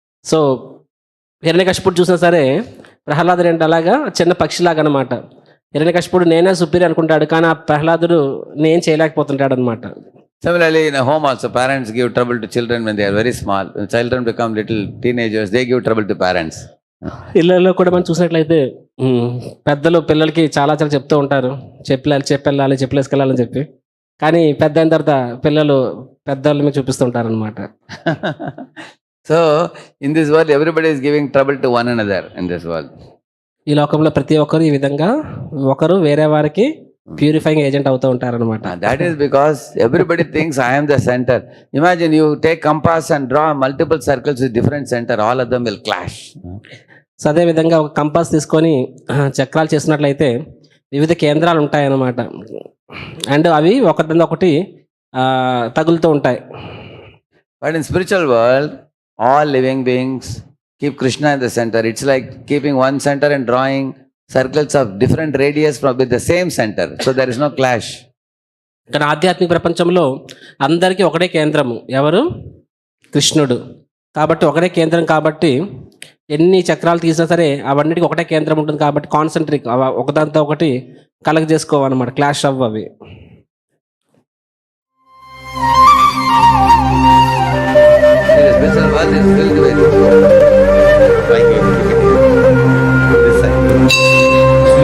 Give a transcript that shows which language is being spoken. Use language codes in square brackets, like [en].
[te] So హిరణ్యకశిపుడు చూసినా సరే ప్రహ్లాదుడు ఏంటి అలాగా చిన్న పక్షిలాగా అనమాట. హిరణ్యకశిపుడు నేనే సుపీరియర్ అనుకుంటాడు, కానీ ఆ ప్రహ్లాదుడు నేను చేయలేకపోతుంటాడు అనమాట. [en] Similarly, in a home also, parents give trouble to children when they are very small. When children become little teenagers, they give trouble to parents. [te] ఇళ్ళల్లో కూడా మనం చూసినట్లయితే పెద్దలు పిల్లలకి చాలా చెప్తూ ఉంటారు, చెప్పెళ్ళాలి చెప్పలేసుకెళ్ళాలని చెప్పి. కానీ పెద్ద అయిన తర్వాత పిల్లలు పెద్దల మీద చూపిస్తుంటారు అనమాట. [en] So, in this world, everybody is giving trouble to one another in this world. [te] ఈ లోకంలో ప్రతి ఒక్కరు ఈ విధంగా ఒకరు వేరే వారికి ప్యూరిఫైయింగ్ ఏజెంట్ అవుతూ ఉంటారనమాట. [en] That is because everybody thinks I am the center. Imagine you take compass and draw multiple circles with different center, all of them will clash. [te] So అదే విధంగా ఒక కంపాస్ తీసుకొని చక్రాలు చేసినట్లయితే వివిధ కేంద్రాలు ఉంటాయన్నమాట. అండ్ అవి ఒకటి తగులుతూ ఉంటాయి. [en] But in spiritual world, all living beings keep Krishna in the center. It's like keeping one center and drawing circles of different radius with the same center. So there is no clash. [te] కానీ ఆధ్యాత్మిక ప్రపంచంలో అందరికీ ఒకటే కేంద్రము. ఎవరు? కృష్ణుడు. కాబట్టి ఒకటే కేంద్రం, కాబట్టి ఎన్ని చక్రాలు తీసినా సరే అవన్నిటికీ ఒకటే కేంద్రం ఉంటుంది. కాబట్టి కాన్సన్ట్రేట్ ఒకదాంతో ఒకటి కలెక్ట్ చేసుకోవాలన్నమాట, clash అవ్వవి. [en] The spiritual world is filled with this side.